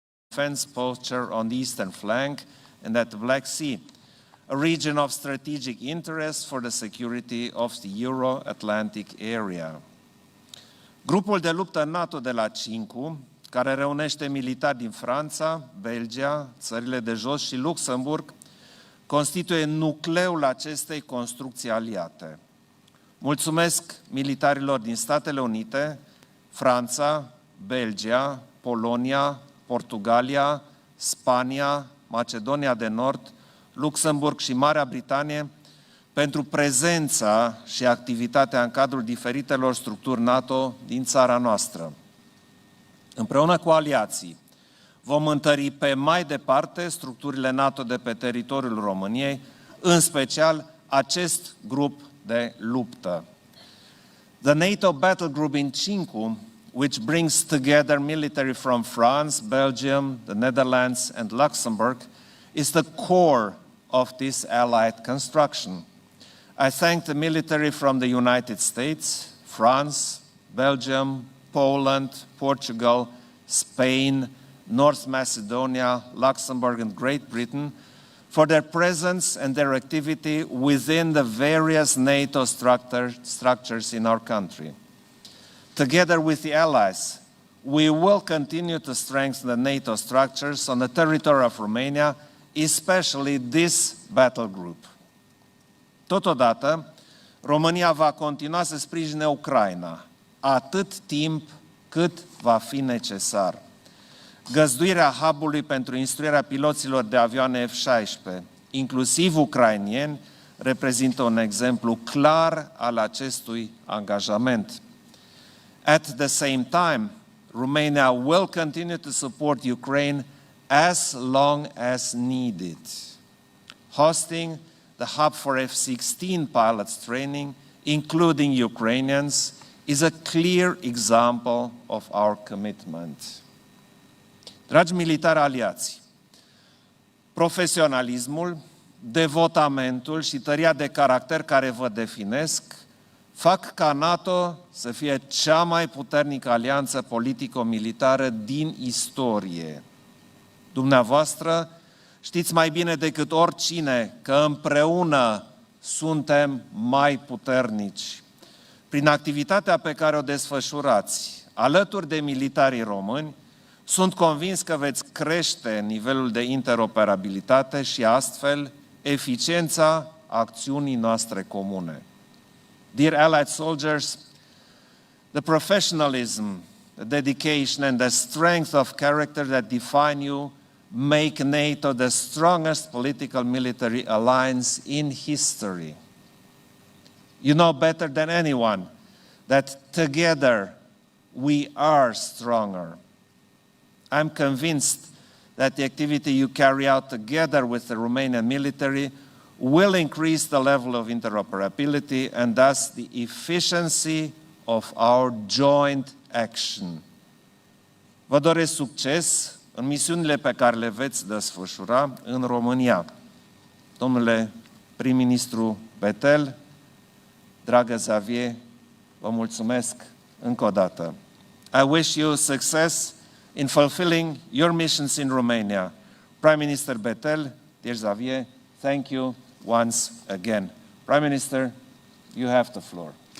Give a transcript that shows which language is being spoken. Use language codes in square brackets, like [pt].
[en] defense posture on the eastern flank and at the Black Sea, a region of strategic interest for the security of the Euro-Atlantic area. [ro] Grupul de luptă NATO de la Cincu, care reunește militari din Franța, Belgia, țările de jos și Luxemburg, constituie nucleul acestei construcții aliate. Mulțumesc militarilor din Statele Unite, Franța, Belgia, Polonia, Portugalia, Spania, Macedonia de Nord, Luxemburg și Marea Britanie pentru prezența și activitatea în cadrul diferitelor structuri NATO din țara noastră. Împreună cu aliații, vom întări pe mai departe structurile NATO de pe teritoriul României, în special acest grup de luptă. [en] The NATO battle group in Cincu, which brings together military from France, Belgium, the Netherlands and Luxembourg, is the core of this allied construction. I thank the military from the United States, France, Belgium, Poland, Portugal, Spain, North Macedonia, Luxembourg and Great Britain for their presence and their activity within the various NATO structures in our country. Together with the allies, we will continue to strengthen the NATO structures on the territory of Romania, especially this battle group. [ro] Totodată, România va continua să sprijine Ucraina atât timp cât va fi necesar. Găzduirea hub-ului pentru instruirea piloților de avioane F-16, inclusiv ucrainieni, reprezintă un exemplu clar al acestui angajament. [en] At the same time, Romania will continue to support Ukraine as long as needed. Hosting the hub for F-16 pilots training, including Ukrainians, is a clear example of our commitment. [ro] Dragi militari aliați, profesionalismul, devotamentul și tăria de caracter care vă definesc fac ca NATO să fie cea mai puternică alianță politico-militară din istorie. Dumneavoastră știți mai bine decât oricine că împreună suntem mai puternici. Prin activitatea pe care o desfășurați alături de militarii români, sunt convins că veți crește nivelul de interoperabilitate și astfel eficiența acțiunii noastre comune. [en] Dear allied soldiers, the professionalism, the dedication and the strength of character that define you make NATO the strongest political military alliance in history. You know better than anyone that together we are stronger. I'm convinced that the activity you carry out together with the Romanian military will increase the level of interoperability and thus the efficiency of our joint action. [ro] Vă doresc succes în misiunile pe care le veți desfășura în România. Domnule prim-ministru Betel, dragă Xavier, vă mulțumesc încă o dată. [en] I wish you success in fulfilling your missions in Romania. Prime Minister Betel, dear Xavier, thank you once again. Prime Minister, you have the floor.